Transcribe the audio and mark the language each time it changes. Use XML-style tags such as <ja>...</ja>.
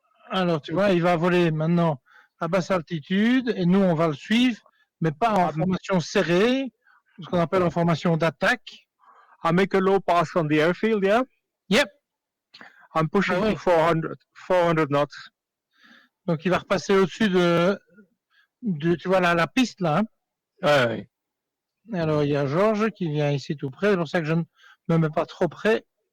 <fr>Alors, tu vois, il va voler maintenant à basse altitude et nous, on va le suivre, mais pas en formation serrée, ce qu'on appelle en formation d'attaque.</fr> <en>I make a low pass on the airfield, yeah? Yep. I'm pushing to 400 knots.</en> <fr>Donc, il va repasser au-dessus de tu vois, la piste, là. Hein? Ah oui. Alors, il y a Georges qui vient ici tout près, c'est pour ça que je ne me mets pas trop près.</fr>